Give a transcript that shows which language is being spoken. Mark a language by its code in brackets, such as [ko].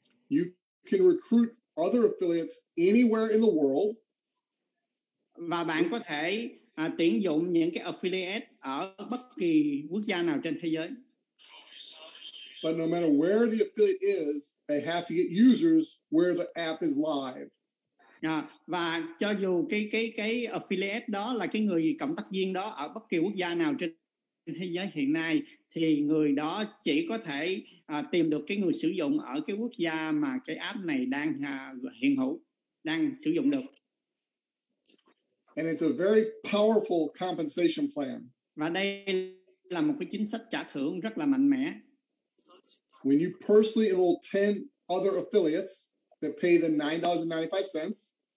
[en] You can recruit other affiliates anywhere in the world. [vi] Và bạn có thể tuyển dụng những cái affiliate ở bất kỳ quốc gia nào trên thế giới. [en] But no matter where the affiliate is, they have to get users where the app is live. [vi] Và cho dù cái affiliate đó là cái người cộng tác viên đó ở bất kỳ quốc gia nào trên thế giới hiện nay, thì người đó chỉ có thể tìm được cái người sử dụng ở cái quốc gia mà cái app này đang hiện hữu, đang sử dụng được. [en] And it's a very powerful compensation plan. [vi] Và đây là một cái chính sách trả thưởng rất là mạnh mẽ. [en] When you personally enroll 10 other affiliates that pay the $9.95.